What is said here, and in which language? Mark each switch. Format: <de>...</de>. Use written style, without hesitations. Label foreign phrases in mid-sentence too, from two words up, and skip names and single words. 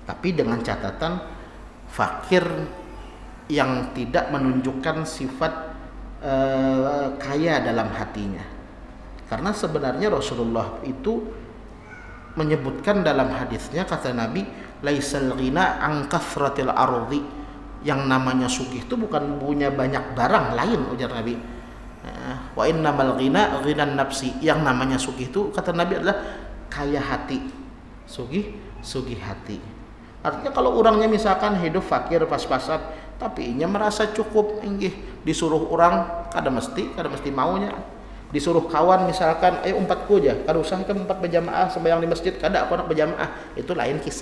<id>Tapi dengan catatan fakir yang tidak menunjukkan sifat kaya dalam hatinya. Karena sebenarnya Rasulullah itu menyebutkan dalam hadisnya, kata Nabi,</id> <ar>ليس الغنى عن كثرة العرض.</ar> <id>Yang namanya sugih itu bukan punya banyak barang lain, ujar Nabi.</id> <ar>وإنما الغنى غنى النفس.</ar> <id>Yang namanya sugih itu, kata Nabi, adalah kaya hati. Sugih hati.</id> <bjn>Artinya kalau orangnya misalkan hidup fakir pas-pasan, tapi ia merasa cukup, disuruh orang kada mesti maunya. Disuruh kawan misalkan, ayo umpatku aja, kada usah kan umpat berjamaah sembahyang di masjid, kada aku nak berjamaah, itu lain kisah.</bjn>